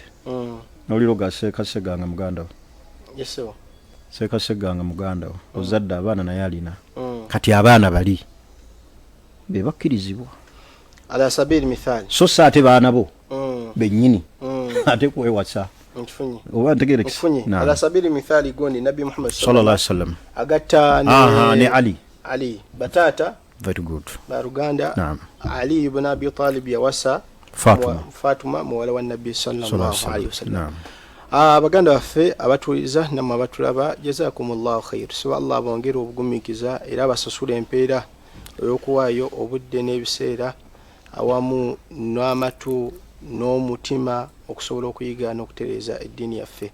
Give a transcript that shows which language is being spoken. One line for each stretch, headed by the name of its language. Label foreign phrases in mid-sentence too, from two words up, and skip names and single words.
Ganda: Noliroga seekaseganga muganda wo. Yesewo. Seekaseganga muganda wo. Ozadde abaana naye alina. Kati abaana bali be bakkirizibwa
Arabic: على سبيل المثال.
Ganda: So ate baana bo bennyini ate kwewasa. Nkifunye. Oba ntegeere ki?
Arabic: على سبيل المثال gondi Nabi Muhammad صلى الله عليه وسلم
Ganda: agatta ne Ali batata.
English: Very good.
Ganda: Ba Luganda. Naam. Ali ibn Abi Talib yawasa Fatuma muwala wa Nabi
Arabic: صلى الله عليه وسلم.
Ganda: Abaganda baffe abatuliza namwe abatulaba,
Arabic: جزاكم الله خير.
Ganda: So Allah bongera obugumikiza era abasasula empeera ey'okuwaayo obudde n'ebiseera awamu n'amatu n'omutima okusobola okuyiga n'okutereeza eddiini yaffe.